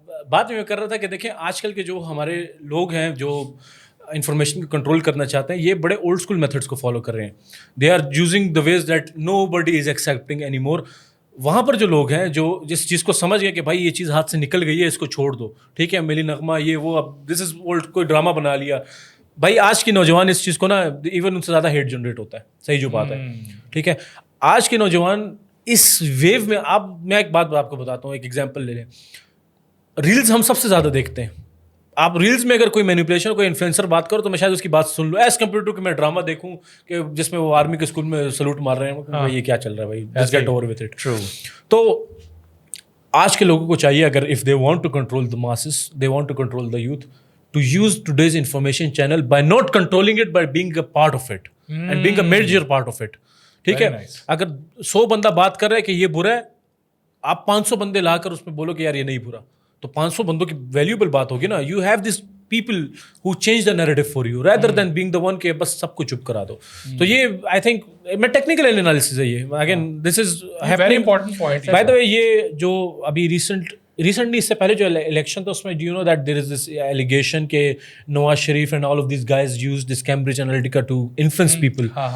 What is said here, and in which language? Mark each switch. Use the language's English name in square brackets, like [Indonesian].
[Urdu] بات میں کر رہا تھا کہ دیکھیں آج کل کے جو ہمارے لوگ ہیں جو انفارمیشن کو کنٹرول کرنا چاہتے ہیں یہ بڑے اولڈ اسکول میتھڈس کو فالو کر رہے ہیں. [English] They are using the ways that nobody is accepting any more. [Urdu] وہاں پر جو لوگ ہیں جو جس چیز کو سمجھ گئے کہ بھائی یہ چیز ہاتھ سے نکل گئی ہے اس کو چھوڑ دو, ٹھیک ہے, ملی نغمہ یہ وہ, اب [English] this is old, [Urdu] کوئی ڈرامہ بنا لیا. بھائی آج کے نوجوان اس چیز کو نا ایون ان سے زیادہ ہیٹ جنریٹ ہوتا ہے, صحیح جو بات ہے, ٹھیک ہے. آج کے نوجوان اس ویو میں, میں ایک بات آپ کو بتاتا ہوں, ایک ایگزامپل لے لیں. ریلز ہم سب سے زیادہ دیکھتے ہیں. آپ ریلز میں اگر کوئی مینیپولیشن کوئی انفلوئنسر بات کرو تو میں شاید اس کی بات سن لوں [English] as compare to [Urdu] کہ میں ڈرامہ دیکھوں کہ جس میں وہ آرمی کے اسکول میں سلوٹ مار رہے ہیں, یہ کیا چل رہا ہے بھائی, [English] Just get over with it. [Urdu] تو آج کے لوگوں کو چاہیے اگر [English] If they want to control the masses, they want to control the youth, to use today's information channel by not controlling it by being a part of it and being a major part of it. [Urdu] ٹھیک ہے, اگر 100 بندہ بات کر رہا ہے کہ یہ برا ہے, آپ 500 بندے لا کر اس میں بولو کہ یار یہ نہیں برا, تو 500 بندوں کی ویلیوبل بات ہوگی نا. [English] you have this people who change the narrative for you rather than being the one [Urdu] کہ بس سب کو چپ کرا دو. تو یہ [English] I think [Urdu] میں ٹیکنیکل انالیسز ہے یہ, [English] Again this is very important point. By the way [Urdu] یہ جو ابھی ریسنٹلی اس سے پہلے جو الیکشن تھا اس میں [English] Do you know that there is this allegation کہ Nawaz Sharif and all of these guys use this Cambridge Analytica to influence people.